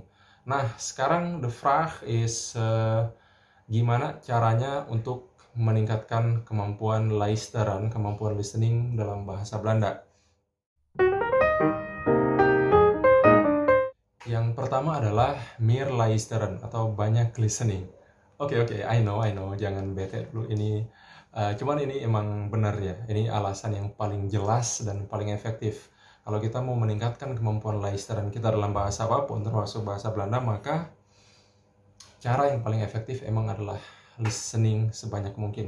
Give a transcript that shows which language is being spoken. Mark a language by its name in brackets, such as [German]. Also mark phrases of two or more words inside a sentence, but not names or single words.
[Indonesian] Nah, sekarang [Dutch] the vraag is [Indonesian] gimana caranya untuk meningkatkan kemampuan luisteren, kemampuan listening dalam bahasa Belanda. Yang pertama adalah [Dutch] meer luisteren [Indonesian] atau banyak listening. Oke, [English] I know, [Indonesian] jangan bete dulu ini. Cuman ini emang benar ya, ini alasan yang paling jelas dan paling efektif. Kalau kita mau meningkatkan kemampuan luisteren kita dalam bahasa apapun, termasuk bahasa Belanda, maka cara yang paling efektif emang adalah listening sebanyak mungkin.